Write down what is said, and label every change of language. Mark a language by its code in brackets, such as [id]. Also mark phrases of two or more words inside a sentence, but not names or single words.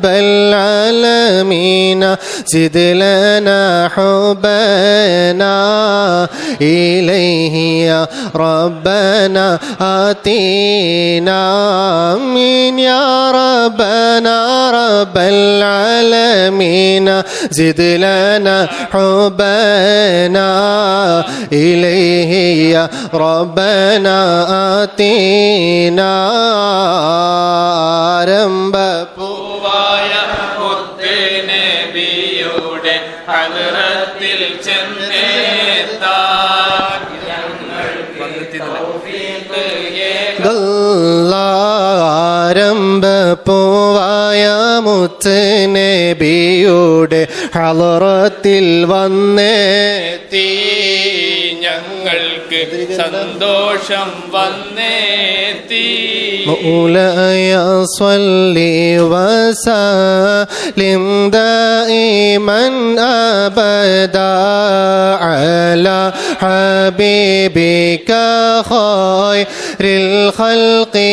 [ar] العالمين زد لنا حبنا إليه يا ربنا آتينا آمين يا ربنا رب العالمين زد لنا حبنا إليه يا ربنا آتينا آرംഭ [ml] പൂവായ മുത്ത് നബിയുടെ ഹദ്റത്തിൽ ചെന്നേത്താൻ ഞങ്ങൾക്ക് തൗഫീഖ് ആരംഭ പൂവായ മുത്ത് നബിയുടെ ഹളറത്തിൽ വന്നെത്തി ഞങ്ങൾക്ക് സന്തോഷം വന്നേത്തി [ar] مولاي صل وسلم دائما أبدا على حبيبك خير الخلق